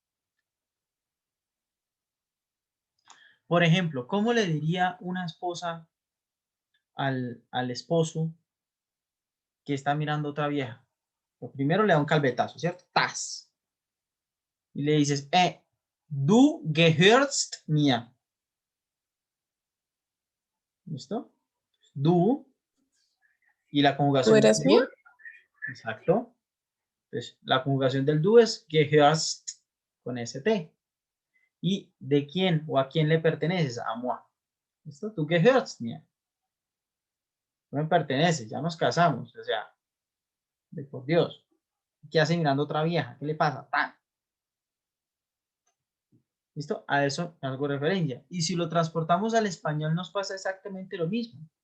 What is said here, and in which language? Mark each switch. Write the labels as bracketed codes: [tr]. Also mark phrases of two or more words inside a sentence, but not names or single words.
[es] Por ejemplo, ¿cómo le diría una esposa al esposo que está mirando a otra vieja? Lo primero le da un calvetazo, ¿cierto? ¡Tas! Y le dices, [de] du gehörst mir. [es] ¿Listo? Du. Y la ¿Tú conjugación del eres mía? du. Exacto. Entonces, la conjugación del du es gehörst con st. ¿Y de quién o a quién le perteneces? A moi. ¿Listo? [de] Du gehörst mir. [es] No me perteneces, ya nos casamos. O sea, de por Dios. ¿Qué hace mirando a otra vieja? ¿Qué le pasa? ¡Tan! ¿Listo? A eso hago referencia. Y si lo transportamos al español nos pasa exactamente lo mismo.